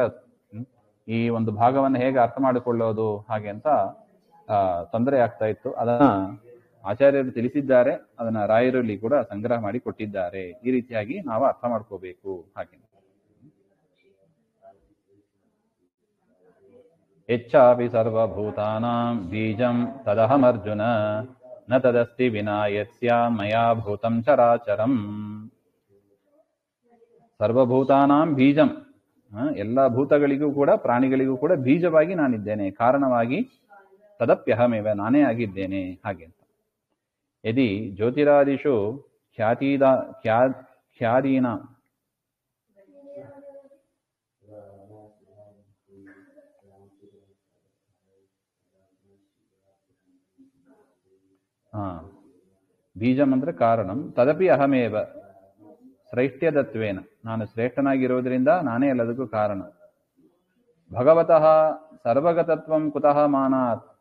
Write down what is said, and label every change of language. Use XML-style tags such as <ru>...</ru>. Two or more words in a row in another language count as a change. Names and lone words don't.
<kn>ಈ ಒಂದು ಭಾಗವನ್ನು ಹೇಗೆ ಅರ್ಥ ಮಾಡಿಕೊಳ್ಳೋದು ಹಾಗೆ ಅಂತ ತೊಂದರೆ ಆಗ್ತಾ ಇತ್ತು. ಅದನ್ನ ಆಚಾರ್ಯರು ತಿಳಿಸಿದ್ದಾರೆ, ಅದನ್ನ ರಾಯರಲ್ಲಿ ಕೂಡ ಸಂಗ್ರಹ ಮಾಡಿ ಕೊಟ್ಟಿದ್ದಾರೆ. ಈ ರೀತಿಯಾಗಿ ನಾವು ಅರ್ಥ ಮಾಡ್ಕೋಬೇಕು ಹಾಗೆ.</kn> <sa>ಹೆಚ್ಚಾಪಿ ಸರ್ವಭೂತಾನಾಂ ಬೀಜಂ ತದಹಮರ್ಜುನ ನ ತದಸ್ತಿ ವಿನಾ ಯತ್ಸ್ಯ ಮಯಾ ಭೂತಂ ಚರಾಚರಂ. ಸರ್ವಭೂತಾನಾಂ ಬೀಜಂ,</sa> <kn>ಎಲ್ಲ ಭೂತಗಳಿಗೂ ಕೂಡ ಪ್ರಾಣಿಗಳಿಗೂ ಕೂಡ ಬೀಜವಾಗಿ ನಾನಿದ್ದೇನೆ, ಕಾರಣವಾಗಿ ತದಪ್ಯಹಮೇವ, ನಾನೇ ಆಗಿದ್ದೇನೆ ಹಾಗೆ ಅಂತ.</kn> <sa>ಯದಿ ಜ್ಯೋತಿರಾದಿಷು ಖ್ಯಾದೀನಾ ಬೀಜಂ ಅಂದ್ರೆ ಕಾರಣಂ, ತದಪಿ ಅಹಮೇವ ಶ್ರೇಷ್ಠ್ಯದತ್ವೇನ,</sa> <kn>ನಾನು ಶ್ರೇಷ್ಠನಾಗಿರುವುದರಿಂದ ನಾನೇ ಎಲ್ಲದಕ್ಕೂ ಕಾರಣ.</kn> <sa>ಭಗವತಃ ಸರ್ವಗತತ್ವಂ ಕುತಃ ಮಾನಾತ್,</sa>